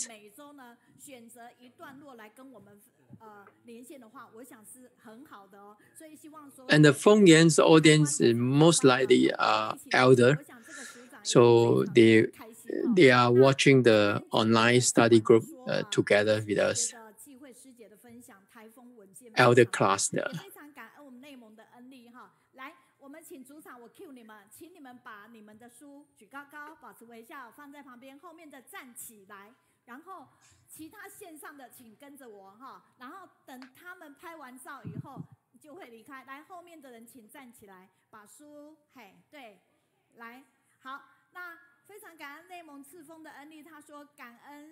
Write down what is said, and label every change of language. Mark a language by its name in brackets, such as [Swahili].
[Chinese] 每周呢选择一段落来跟我们连线的话，我想是很好的哦。所以希望说。 [English] And the Feng Yan's audience is most likely elder, so they are watching the online study group together with us. Elder class 的。 [Chinese] 非常感恩我们内蒙的恩利哈，来，我们请主场，我 cue 你们，请你们把你们的书举高高，保持微笑，放在旁边，后面的站起来，然后其他线上的请跟着我哈，然后等他们拍完照以后就会离开，来，后面的人请站起来，把书，嘿，对，来，好，那非常感恩内蒙赤峰的恩利，他说感恩。